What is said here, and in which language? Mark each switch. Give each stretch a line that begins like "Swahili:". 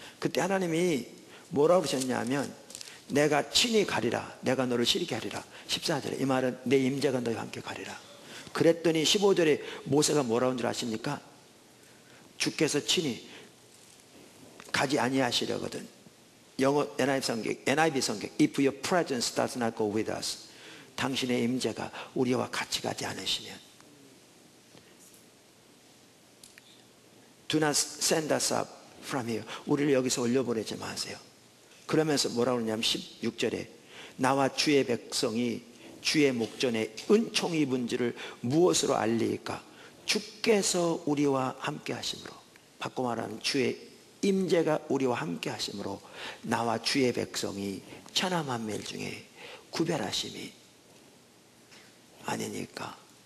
Korean: 그때 하나님이 뭐라고 그러셨냐면 내가 친히 가리라, 내가 너를 시리게 하리라. 14절에 이 말은 내 임재가 너희와 함께 가리라. 그랬더니 15절에 모세가 뭐라고 한 줄 아십니까? 주께서 친히 가지 아니하시려거든. 영어 NIV 성경
English: If your presence does not go with us,
Korean: 당신의 임재가 우리와 같이 가지 않으시면
English: Do not send us up from here,
Korean: 우리를 여기서 올려보내지 마세요. 그러면서 뭐라고 그러냐면 16절에 나와 주의 백성이 주의 목전에 은총 입은 줄을 무엇으로 알리까? 주께서 우리와 함께 하심으로. 바꿔 말하면 주의 임재가 우리와 함께 하심으로 나와 주의 백성이 천하 만민 중에 구별하심이 아니니까.